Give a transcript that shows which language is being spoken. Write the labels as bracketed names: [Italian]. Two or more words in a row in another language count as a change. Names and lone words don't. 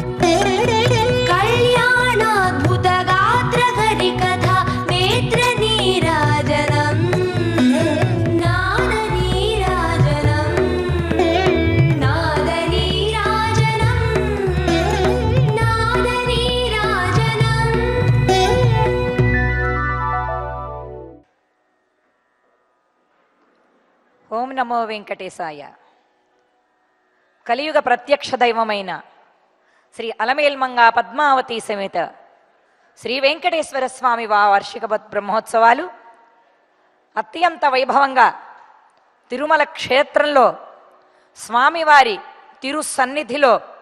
[Sanskrit] कल्याणाद्भुत गात्र हरिकथा नेत्र नीराजनम् नाद नीराजनम् नाद नीराजनम् नाद नीराजनम्। ఓం నమో వెంకటేశాయ. [Telugu] కలియుగ ప్రత్యక్ష దైవమైన శ్రీ అలమేల్మంగా పద్మావతి సమేత శ్రీ వెంకటేశ్వర స్వామి వార్షిక బ్రహ్మోత్సవాలు అత్యంత వైభవంగా తిరుమల క్షేత్రంలో స్వామివారి తిరు సన్నిధిలో